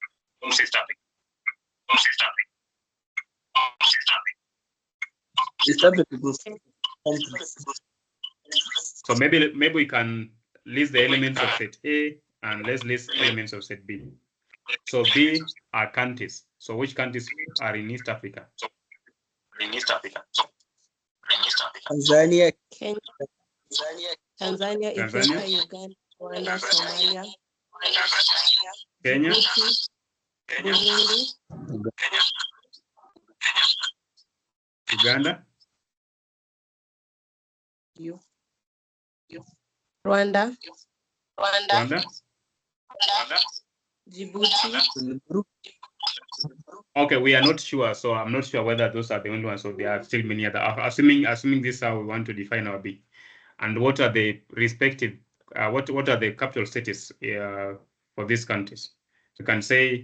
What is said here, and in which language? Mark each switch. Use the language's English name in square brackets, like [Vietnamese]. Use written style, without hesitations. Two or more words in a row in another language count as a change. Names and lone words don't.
[English] East Africa. So maybe we can list the elements of set A and let's list elements of set B. So B are countries. So which countries are in East Africa? Tanzania, Kenya, Tanzania, Ethiopia, Uganda, Rwanda, Somalia, Kenya, Djibouti, Burundi, Uganda, Rwanda, Djibouti. Okay, we are not sure, so I'm not sure whether those are the only ones or there are still many other. Assuming this is how we want to define our B, and what are the respective, what are the capital cities for these countries? You can say